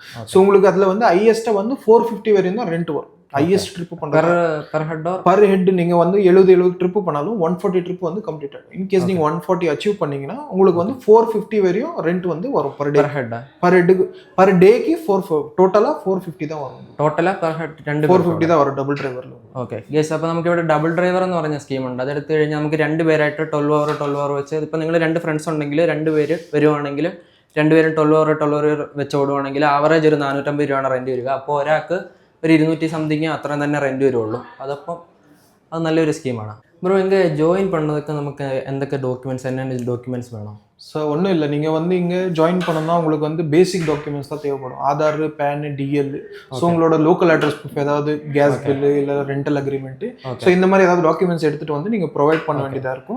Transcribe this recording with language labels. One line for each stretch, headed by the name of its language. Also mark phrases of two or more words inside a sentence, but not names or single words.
Tamil: ஸோ உங்களுக்கு அதில் வந்து ஹையஸ்ட்டாக வந்து 450 வரையும் தான் ரெண்ட் வரும். ஹையஸ்ட் ட்ரிப் பண்ணுறது
English: per head
Tamil: நீங்கள் வந்து 70 ட்ரிப் பண்ணாலும் 140 ட்ரிப் வந்து கம்ப்ளீட் ஆகும். இன்கேஸ் நீங்கள் 140 அச்சீவ் பண்ணீங்கன்னா உங்களுக்கு வந்து 450 வரையும் ரெண்ட் வந்து வரும்
English: per day. per dayக்கு
Tamil: டோட்டலாக 450 தான் வரும்.
English: totally per head
Malayalam: 450 தான் വരും
English: double driverിൽ.
Malayalam: ഓക്കെ ഗൈസ്, അപ്പോൾ നമുക്ക് ഇവിടെ
English: double driver
Malayalam: എന്ന് പറഞ്ഞ സ്കീമുണ്ട്. അതെടുത്ത് കഴിഞ്ഞാൽ നമുക്ക് 2 പേരായിട്ട് 12 hour വെച്ച്, ഇപ്പോൾ നിങ്ങൾ 2 ഫ്രണ്ട്സ് ഉണ്ടെങ്കിൽ 2 പേര് വരുവാണെങ്കിൽ 2 പേരും 12 hour വെച്ച് ഓടുവാണെങ്കിൽ ആവറേജ് ഒരു 450 രൂപയാണ് റെൻറ്റ് വരിക. അപ്പോൾ ഒരാൾക്ക് ഒരു 200 സംതിങ് അത്രയും തന്നെ റെൻറ്റ് വരുള്ളൂ. അതപ്പം അത് നല്ലൊരു സ്കീമാണ്. ബ്രോ,
Tamil: இங்கே ஜாயின் பண்ணதுக்கு நமக்கு എന്തൊക്കെ டாக்குமெண்ட்ஸ், என்னென்ன டாக்குமெண்ட்ஸ் வேணும்? ஸோ ஒன்றும் இல்லை, நீங்கள் வந்து இங்கே ஜாயின் பண்ணணும்னா உங்களுக்கு வந்து
English: basic documents
Tamil: தான் தேவைப்படும். ஆதார், பேன், டிஎல். ஸோ உங்களோட
English: local address proof,
Tamil: ஏதாவது
English: gas bill
Tamil: இல்லை
English: rental agreement,
Tamil: ஸோ இந்த மாதிரி ஏதாவது டாக்குமெண்ட்ஸ் எடுத்துகிட்டு வந்து நீங்கள் ப்ரொவைட் பண்ண வேண்டியதாக இருக்கும்.